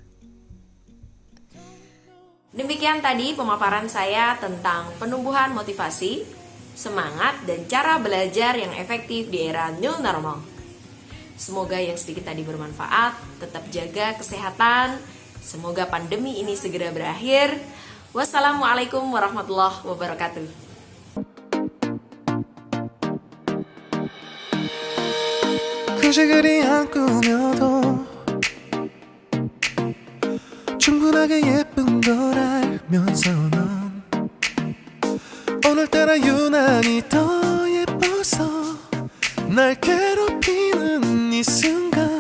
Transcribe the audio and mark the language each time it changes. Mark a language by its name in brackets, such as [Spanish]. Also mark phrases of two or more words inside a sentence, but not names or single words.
[Indonesian] Demikian tadi pemaparan saya tentang penumbuhan motivasi, semangat, dan cara belajar yang efektif di era [English] new normal. [Indonesian] Semoga yang sedikit tadi bermanfaat, tetap jaga kesehatan, semoga pandemi ini segera berakhir. [Arabic] والسلام عليكم ورحمة الله وبركاته. [Korean] 굳이 그리 안 꾸며도 충분하게 예쁜 걸 알면서 넌 오늘따라 유난히 더 예뻐서 날 괴롭히는 이 순간